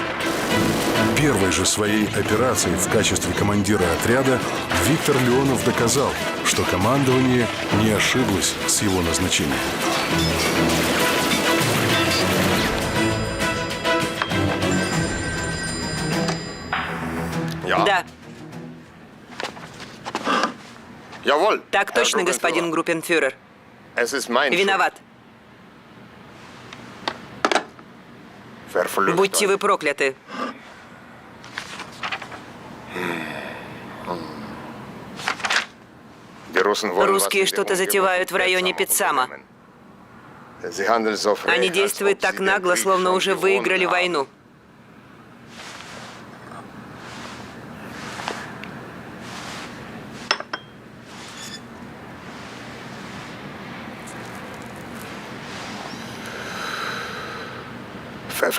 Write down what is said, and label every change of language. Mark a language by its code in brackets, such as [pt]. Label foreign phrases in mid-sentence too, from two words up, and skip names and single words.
[ru] Первой же своей операцией в качестве командира отряда Виктор Леонов доказал, что командование не ошиблось с его назначением. Да, [de] Jawohl. [ru] так точно, господин группенфюрер. [de] Es ist mein [ru] Виноват. [de] Verflucht. [ru] Будьте вы прокляты. [de] Die Russen wollen [ru] Русские [de] was mit [ru] что-то [de] dem [ru] затевают в районе [de] Umgebung [ru] Петсама. [de] unternehmen. Sie handeln so frei, [ru] Они [de] als [ru] действуют [de] ob [ru] так [de] sie den [ru] нагло, [de] Krieg [ru] словно [de] schon [ru] уже [de] gewonnen [ru] выиграли [de] haben. [ru] войну. [de] Verflucht.